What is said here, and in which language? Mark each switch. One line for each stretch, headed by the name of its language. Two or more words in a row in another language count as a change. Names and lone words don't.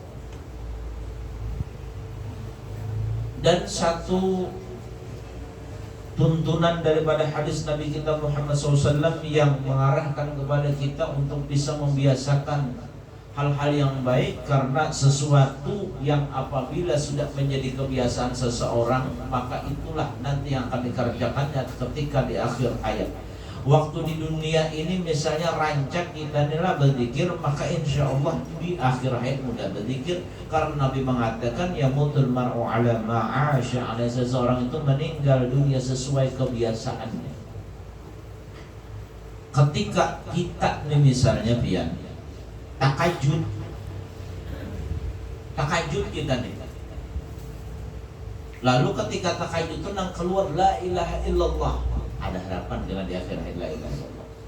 Indonesian: Dan satu tuntunan daripada hadis Nabi kita Muhammad SAW yang mengarahkan kepada kita untuk bisa membiasakan hal-hal yang baik, karena sesuatu yang apabila sudah menjadi kebiasaan seseorang maka itulah nanti yang akan dikerjakannya ketika di akhir hayat. Waktu di dunia ini misalnya rancak kita inilah berzikir, maka
Arabic: إن شاء الله
Indonesian: di akhir hayat mudah berzikir, karena Nabi mengatakan
Arabic: يموت المرء على ما عاش,
Indonesian: ada seseorang itu meninggal dunia sesuai kebiasaannya.
Banjar: Ketika kita nih misalnya pian takajud kita nih, lalu ketika takajud itu nang keluar
Arabic: لا إله إلا الله,
Banjar: ada harapan dengan di akhir hayat
Arabic: لا إله إلا الله.